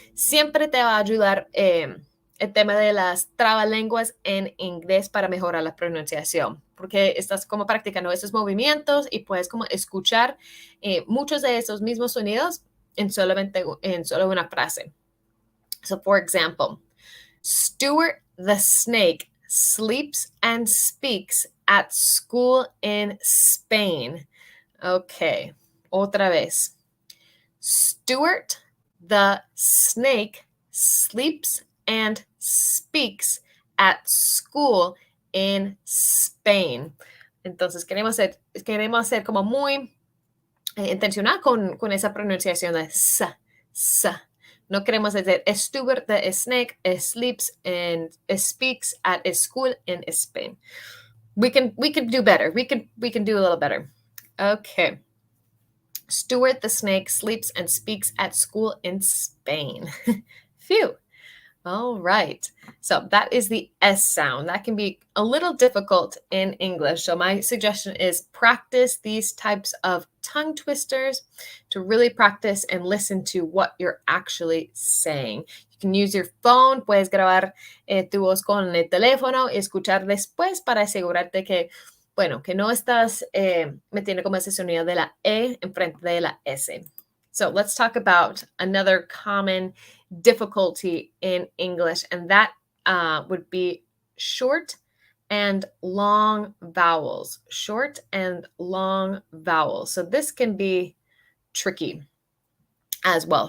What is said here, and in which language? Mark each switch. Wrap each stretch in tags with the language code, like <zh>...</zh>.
<es>Siempre te va a ayudar el tema de las trabalenguas en inglés para mejorar la pronunciación, porque estás como practicando esos movimientos y puedes como escuchar muchos de esos mismos sonidos en solo una frase.</es> <en>So, for example, Stuart the snake sleeps and speaks at school in Spain. Okay,</en> <es>Otra vez.</es> <en>Stuart the snake sleeps and speaks at school in Spain.</en> <es>Entonces queremos ser como muy intencional con esa pronunciación de sa. No queremos decir</es> <en>Stuart the snake sleeps and speaks at a school in Spain. We can do better. We can do a little better. Okay. Stuart the snake sleeps and speaks at school in Spain. Phew. All right. So that is the S sound. That can be a little difficult in English. So my suggestion is practice these types of tongue twisters to really practice and listen to what you're actually saying. You can use your phone.</en> <es>Puedes grabar tu voz con el teléfono y escuchar después para asegurarte que, bueno, que no estás metiendo como ese sonido de la E en frente de la S.</es> <en>So let's talk about another common difficulty in English, and that would be short and long vowels. Short and long vowels. So this can be tricky as well.</en>